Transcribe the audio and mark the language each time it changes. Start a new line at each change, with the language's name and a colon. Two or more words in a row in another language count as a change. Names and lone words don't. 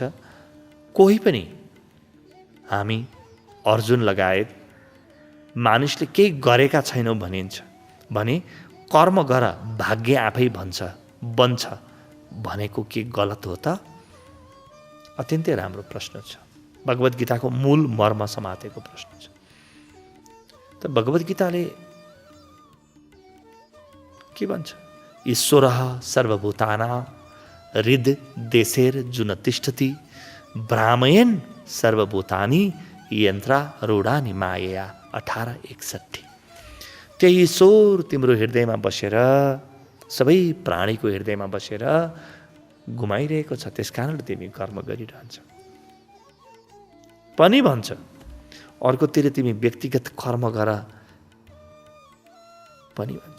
Nepali: कोही पनि हामी अर्जुन लगायत मानिसले केही गरेका छैनौँ भनिन्छ भने कर्म गर भाग्य आफै बन्छ भनेको के गलत हो त? अत्यन्तै राम्रो प्रश्न छ। भगवद् गीताको मूल मर्म समातेको प्रश्न छ। त भगवद् गीताले के भन्छ?
Sanskrit: ईश्वरः सर्वभूतानां हृद देशेर जुन तिष्ठति भ्रामयन् सर्वभूतानि यन्त्रारूढानि मायया 1861।
Nepali: त्यही ईश्वर तिम्रो हृदयमा बसेर, सबै प्राणीको हृदयमा बसेर घुमाइरहेको छ। त्यसकारण तिमी कर्म गरिरहन्छ पनि भन्छ। अर्कोतिर तिमी व्यक्तिगत कर्म गर पनि भन्छ।